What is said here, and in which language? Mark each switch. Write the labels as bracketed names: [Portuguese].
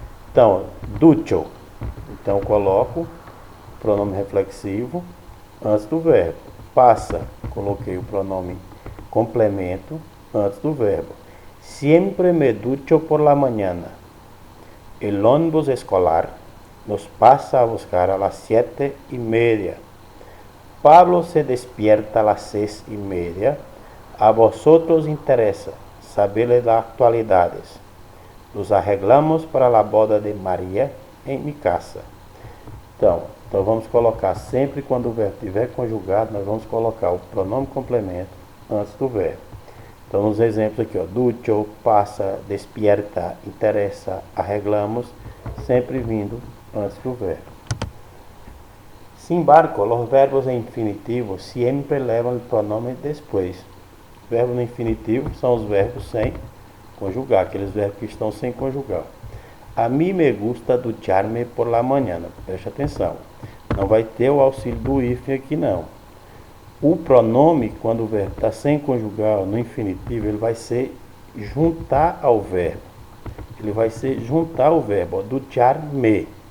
[Portuguese] Então, ducho. Então, coloco o pronome reflexivo antes do verbo. Passa, coloquei o pronome complemento antes do verbo. [Spanish] Siempre me ducho por la mañana. El ónibus escolar nos pasa a buscar a las 7:30. Pablo se despierta a las 6:30. A vosotros interesa saber las actualidades. Nos arreglamos para la boda de Maria [Portuguese] em minha casa. Então vamos colocar sempre quando o verbo estiver conjugado, nós vamos colocar o pronome complemento antes do verbo. Então nos exemplos aqui, ó, ducho, passa, despierta, interessa, arreglamos, sempre vindo antes do verbo. [Spanish] Sin embargo, los verbos en infinitivo siempre levan el pronombre después. [Portuguese] Verbos no infinitivo são os verbos sem conjugar, aqueles verbos que estão sem conjugar. [Spanish] A mim me gusta ducharme por la mañana. [Portuguese] Preste atenção. Não vai ter o auxílio do hífen aqui não. O pronome, quando o verbo está sem conjugar no infinitivo, ele vai ser juntar ao verbo. Ele vai ser juntar o verbo. Ducharme.